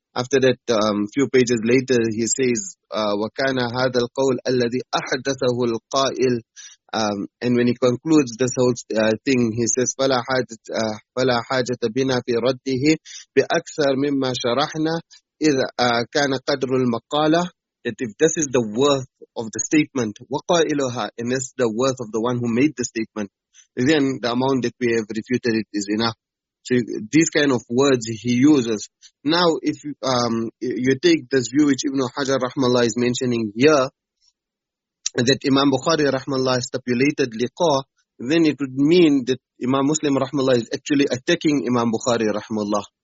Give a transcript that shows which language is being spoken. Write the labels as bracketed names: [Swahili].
[English] After that, few pages later, he says [Arabic] وكان هذا القول الذي أحدثه القائل. [English] And when he concludes this whole thing, he says [Arabic] فلا حاجة بنا في رده بأكثر مما شرحنا إذا كان قدر المقالة. [English] That if this is the worth of the statement, [Arabic] وقائلها, [English] and this is the worth of the one who made the statement, then the amount that we have refuted it is enough. So these kind of words he uses. Now, if you take this view which Ibn Hajar rahmallah is mentioning here, that Imam Bukhārī rahmallah stipulated liqa, then it would mean that Imam Muslim rahmallah is actually attacking Imam Bukhārī rahmallah.